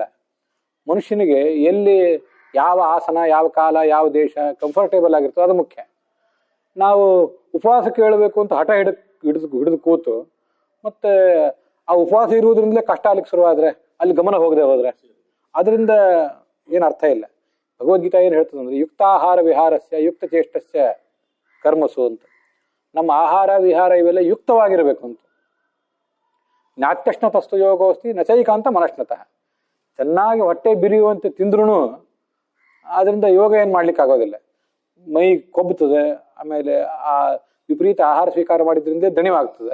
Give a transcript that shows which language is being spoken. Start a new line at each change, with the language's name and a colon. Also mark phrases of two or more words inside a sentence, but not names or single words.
Kannada: ಮನುಷ್ಯನಿಗೆ ಎಲ್ಲಿ ಯಾವ ಆಸನ, ಯಾವ ಕಾಲ, ಯಾವ ದೇಶ ಕಂಫರ್ಟೇಬಲ್ ಆಗಿರ್ತದೆ ಅದು ಮುಖ್ಯ. ನಾವು ಉಪವಾಸ ಕೇಳಬೇಕು ಅಂತ ಹಠ ಹಿಡಿದು ಕೂತು ಮತ್ತೆ ಆ ಉಪವಾಸ ಇರುವುದರಿಂದಲೇ ಕಷ್ಟ ಆಗ್ಲಿಕ್ಕೆ ಶುರುವಾದ್ರೆ, ಅಲ್ಲಿ ಗಮನ ಹೋಗದೆ ಹೋದ್ರೆ ಅದರಿಂದ ಏನು ಅರ್ಥ ಇಲ್ಲ. ಭಗವದ್ಗೀತಾ ಏನು ಹೇಳ್ತದೆ ಅಂದ್ರೆ
Sanskrit: ಯುಕ್ತಾಹಾರ ವಿಹಾರಸ್ಯ ಯುಕ್ತ ಚೇಷ್ಟಸ್ಯ ಕರ್ಮಸು
Kannada: ಅಂತ. ನಮ್ಮ ಆಹಾರ ವಿಹಾರ ಇವೆಲ್ಲ ಯುಕ್ತವಾಗಿರಬೇಕು ಅಂತ.
Sanskrit: ನಾತ್ಯಶ್ನ ತಸ್ತು ಯೋಗೋಸ್ತಿ ನಚೈಕಾಂತ ಮನಶ್ನತಃ.
Kannada: ಚೆನ್ನಾಗಿ ಹೊಟ್ಟೆ ಬಿರಿಯುವಂತೆ ತಿಂದ್ರೂ ಅದರಿಂದ ಯೋಗ ಏನು ಮಾಡ್ಲಿಕ್ಕೆ ಆಗೋದಿಲ್ಲ. ಮೈ ಕೊಬ್ಬುತ್ತದೆ, ಆಮೇಲೆ ಆ ವಿಪರೀತ ಆಹಾರ ಸ್ವೀಕಾರ ಮಾಡಿದ್ರಿಂದ ದಣಿವಾಗ್ತದೆ.